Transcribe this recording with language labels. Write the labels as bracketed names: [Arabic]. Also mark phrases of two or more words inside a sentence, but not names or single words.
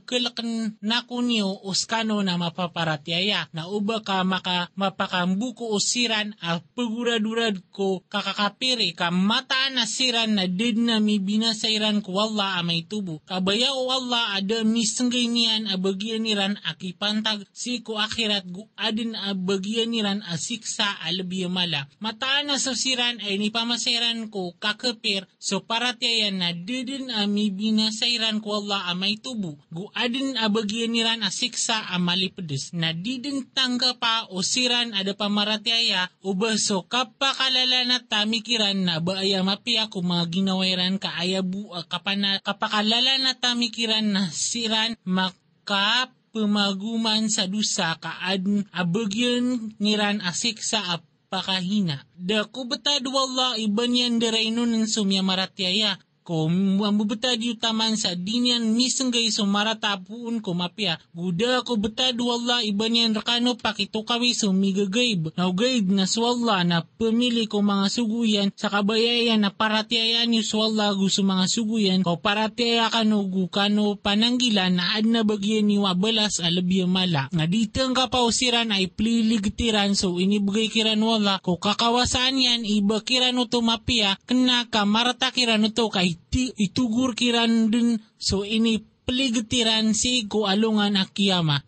[Maranao] na kunyo oskano na mapaparatiaya na uba ka mapakambuko o siran pagurad-urad ko kakakapiri ka mataan na siran na did na mi binasairan ko wala amay tubo kabaya o wala ada misenggay niyan abagyan niran akipantag si ko akhirat gu adin abagyan niran asiksa alabiyamala mataan na sa siran ay nipamasairan ko kakapir so paratiayan na didin ami binasairan ko Allah amay tubo. Guadin abagyan niran asiksa amalipedes. Na didin tangga pa o siran ada pamaratiaya ubaso kapakalala na tamikiran na baaya mapia kung mga ginawairan kaayabu kapakalala na tamikiran na siran pemaguman sa dusa kaadin abagyan niran asiksa pakahina. Da ko betad wala iban yan derainunan sumya maratiaya. Ko mambubetad utaman sa dinyan misenggay sumaratapuun ko mapya. Guda ko betad wala iban yan rakano pakitukawi sumigagayb. Naugayb na swalla na pemili ko mga suguyan sa kabayayan na paratiayan yu swalla gusto mga suguyan. Ko paratiaya kano gukano pananggilan na adna bagyan yu abalas alabiyang mala. Nga ditang kapausiran ay pliligtiran so inibigay kiran wala. Ko kakawasaan yan iba kiran uto mapya. Kena ka maratakiran uto kay itugur kiran din so ini peligtiran si ko alungan akiyama.